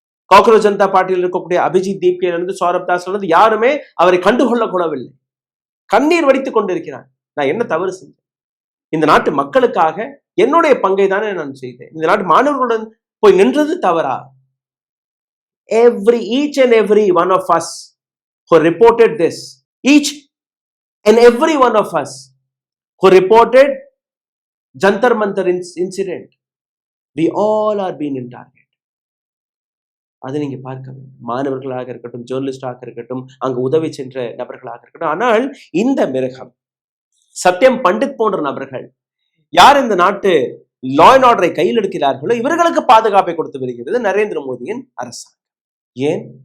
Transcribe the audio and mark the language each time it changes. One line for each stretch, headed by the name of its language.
Tamil: Cockroach Janata பார்ட்டியில் இருக்கக்கூடிய அபிஜித் தீப்கேலிருந்து சௌரப் தாஸ்லிருந்து யாருமே அவரை கண்டுகொள்ள கூடவில்லை. கண்ணீர் வடித்துக் கொண்டிருக்கிறார். நான் என்ன தவறு செஞ்சேன்? இந்த நாட்டு மக்களுக்காக என்னுடைய பங்கை தானே நான் செய்தேன். இந்த நாட்டு மாணவர்களுடன் போய் நின்றது தவறா?
English: each and every one of us who reported this, each and every one of us who reported Jantar Mantar incident, we all are being in target.
Tamil: அதை நீங்க பார்க்க வேண்டும். மாணவர்களாக இருக்கட்டும், ஜேர்னலிஸ்டாக இருக்கட்டும், அங்கு உதவி சென்ற நபர்களாக இருக்கட்டும். ஆனால் இந்த மிருகம் சத்யம் பண்டித் போன்ற நபர்கள் யார் இந்த நாட்டு
English: law and ஆர்டரை
Tamil: கையில் எடுக்கிறார்களோ இவர்களுக்கு பாதுகாப்பை கொடுத்து வருகிறது நரேந்திர மோடியின் அரசாங்கம். ஏன்?